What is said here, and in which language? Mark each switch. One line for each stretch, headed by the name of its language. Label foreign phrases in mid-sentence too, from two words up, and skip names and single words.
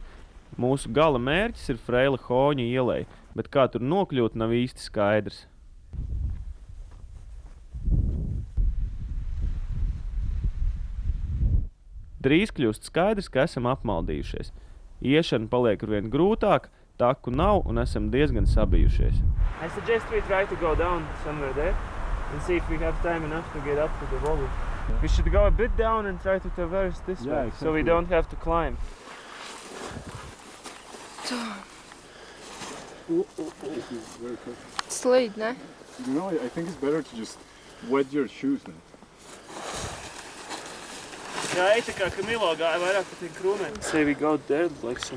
Latvian: Mūsu gala mērķis ir Freila Hoņa ielai, bet kā tur nokļūt nav īsti skaidrs. Drīz kļūst skaidrs, ka esam apmaldījušies. Iešana paliek arvien grūtāk, taku nav un esam diezgan sabijušies.
English: I suggest we try to go down somewhere there and see if we have time enough to get up to the valley. We should go a bit down and try to traverse this way, so we don't have to climb.
Latvian: Slīd, ne?
English: You know, I think it's better to just wet your shoes now.
Latvian: Jā, tā kā Kamilo gāja vairāk pa tiem krūmēm.
English: Say we go there, like some...